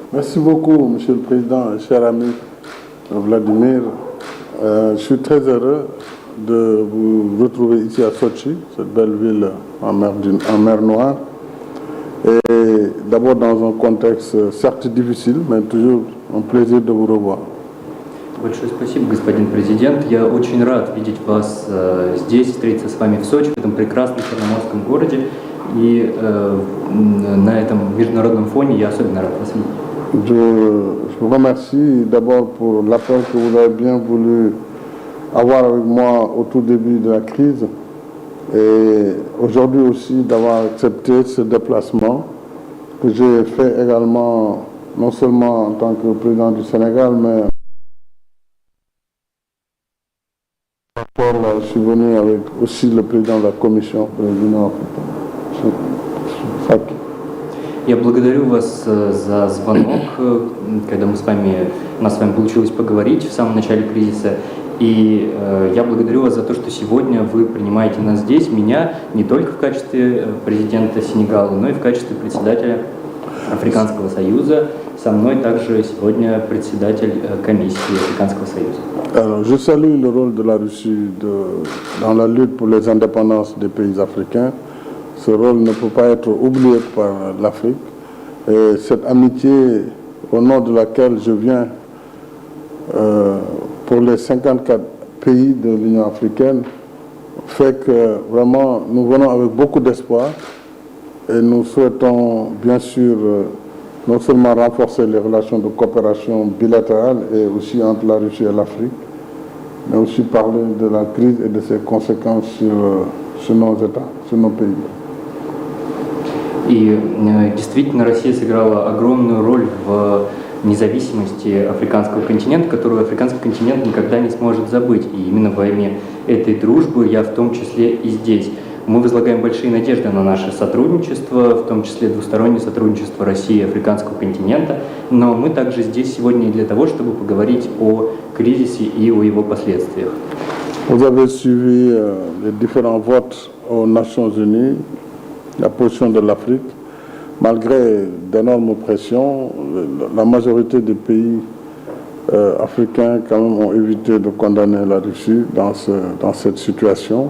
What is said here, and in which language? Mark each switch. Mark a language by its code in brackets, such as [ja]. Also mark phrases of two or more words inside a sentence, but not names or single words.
[fr] Merci beaucoup, Monsieur le Président, cher ami Vladimir. Je suis très heureux de vous retrouver ici à Sochi, cette belle ville en mer Noire. Et d'abord dans un contexte certes difficile, mais toujours un plaisir de vous revoir. [ru] Большое спасибо, господин президент. Я очень рад видеть вас здесь, встретиться с вами в Сочи, в этом прекрасном черноморском городе. И на этом международном фоне я особенно рад вас видеть. [fr] Je vous remercie d'abord pour l'appel que vous avez bien voulu avoir avec moi au tout début de la crise. Et aujourd'hui aussi d'avoir accepté ce déplacement que j'ai fait également non seulement en tant que président du Sénégal, mais je suis venu avec aussi le président de la Commission pour l'Union africaine. [ru] Я благодарю вас за звонок, когда у нас с вами получилось поговорить в самом начале кризиса. И я благодарю вас за то, что сегодня вы принимаете нас здесь, меня, не только в качестве президента Сенегала, но и в качестве председателя Африканского союза. Со мной также сегодня председатель комиссии Африканского союза. [fr] Alors, je salue le rôle de la Russie dans la lutte pour les indépendances des pays africains. Ce rôle ne peut pas être oublié par l'Afrique. Et cette amitié au nom de laquelle je viens pour les 54 pays de l'Union africaine fait que vraiment nous venons avec beaucoup d'espoir et nous souhaitons bien sûr non seulement renforcer les relations de coopération bilatérale et aussi entre la Russie et l'Afrique, mais aussi parler de la crise et de ses conséquences sur nos États, sur nos pays. [ru] И действительно Россия сыграла огромную роль в независимости африканского континента, которую африканский континент никогда не сможет забыть. И именно во имя этой дружбы я в том числе и здесь. Мы возлагаем большие надежды на наше сотрудничество, в том числе двустороннее сотрудничество России и африканского континента, но мы также здесь сегодня и для того, чтобы поговорить о кризисе и о его последствиях. [fr] Vous avez suivi les différents votes aux Nations Unies, la position de l'Afrique. Malgré d'énormes pressions, la majorité des pays africains quand même ont évité de condamner la Russie dans cette situation.